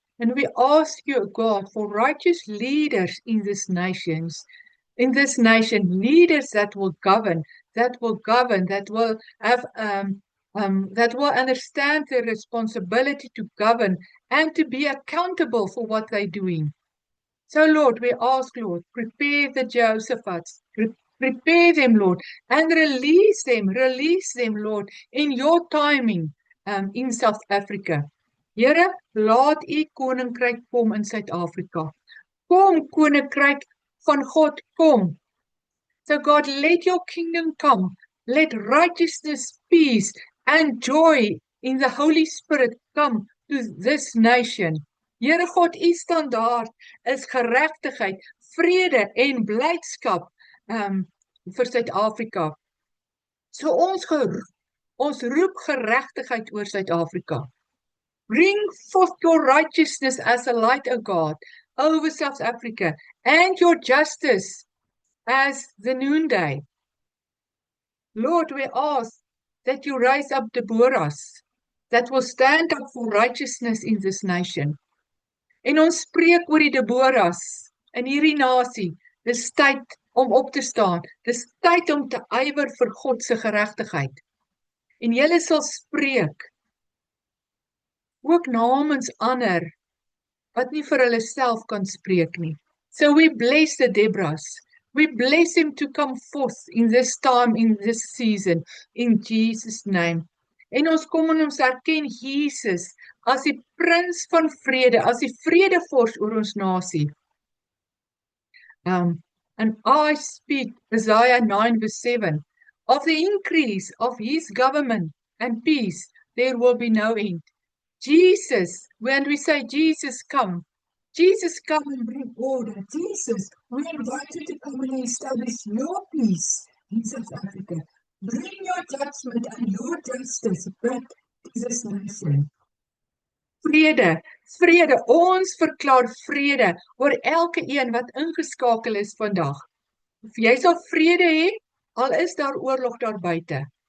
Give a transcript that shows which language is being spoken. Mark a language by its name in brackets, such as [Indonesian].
[English] And we ask you, God, for righteous leaders in this nation, leaders that will govern, that will have that will understand their responsibility to govern and to be accountable for what they're doing. So, Lord, we ask, Lord, prepare the Josephats, prepare them, Lord, and release them, Lord, in your timing in South Africa. [Afrikaans] Here, laat U koninkryk kom in Suid-Afrika. Kom, koninkryk van God, kom. [English] So, God, let your kingdom come. Let righteousness, peace, and joy in the Holy Spirit come to this nation. [Afrikaans] Here God, U standaard is geregtigheid, vrede en blydskap vir Suid-Afrika. So ons roep geregtigheid oor Suid-Afrika. [English] Bring forth your righteousness as a light, O God, over South Africa, and your justice as the noonday. Lord, we ask that you raise up Deborahs that will stand up for righteousness in this nation. [Afrikaans] En ons spreek oor die Deborahs in hierdie nasie. Dis tyd om op te staan. Dis tyd om te ywer vir God se geregtigheid. En julle sal spreek ook namens ander wat nie vir hulle self kan spreek nie. [English] So we bless the Deborahs. We bless him to come forth in this time, in this season, in Jesus' name. [Afrikaans] En ons kom en ons erken Jesus as die prins van vrede, as die vredevors oor ons nasie. [English] And I speak, Isaiah 9 verse 7, of the increase of his government and peace, there will be no end. Jesus, when we say Jesus come and bring order. Jesus, we invite you to come and establish your peace in South Africa. Bring your judgment and your justice back to this nation. [Afrikaans] Vrede, ons verklaar vrede oor elke een wat ingeskakel is vandag. Of jy sal vrede hê, al is daar oorlog daar buite.